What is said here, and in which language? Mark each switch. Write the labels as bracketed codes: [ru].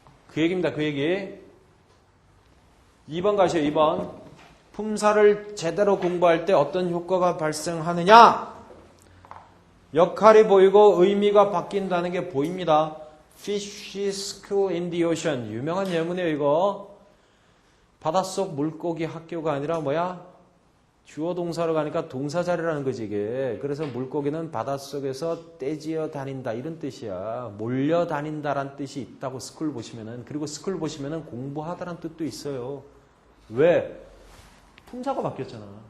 [ko] 그 얘기입니다. 그 얘기. 2번 가시죠. 2번. 품사를 제대로 공부할 때 어떤 효과가 발생하느냐? 역할이 보이고 의미가 바뀐다는 게 보입니다. [en] Fish School in the Ocean. [ko] 유명한 예문이에요, 이거. 바닷속 물고기 학교가 아니라 뭐야? 주어 동사로 가니까 동사 자리라는 거지, 이게. 그래서 물고기는 바닷속에서 떼지어 다닌다. 이런 뜻이야. 몰려 다닌다라는 뜻이 있다고 스쿨 보시면은. 그리고 스쿨 보시면은 공부하다라는 뜻도 있어요. 왜? 품사가 바뀌었잖아.